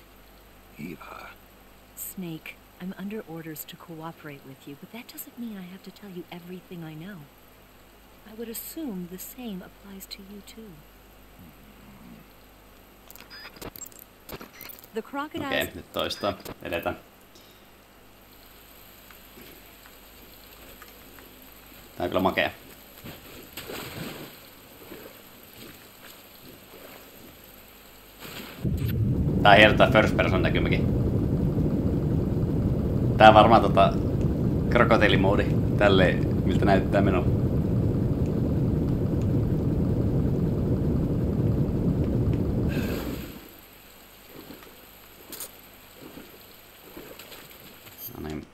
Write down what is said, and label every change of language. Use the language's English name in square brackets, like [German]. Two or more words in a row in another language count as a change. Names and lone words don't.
[English] Eva. Snake, I'm under orders to cooperate with you, but that doesn't mean I have to tell you everything I know. I would assume the same applies to you, too. The crocodiles... [Finnish] Okei, nyt toistaan. Edetään. Tää on kyllä makea. Tää on hieno tää [English] first person [Finnish] näkymäkin. Tää on varmaan krokotiilimoodi. Tälleen miltä näyttää minun. No niin.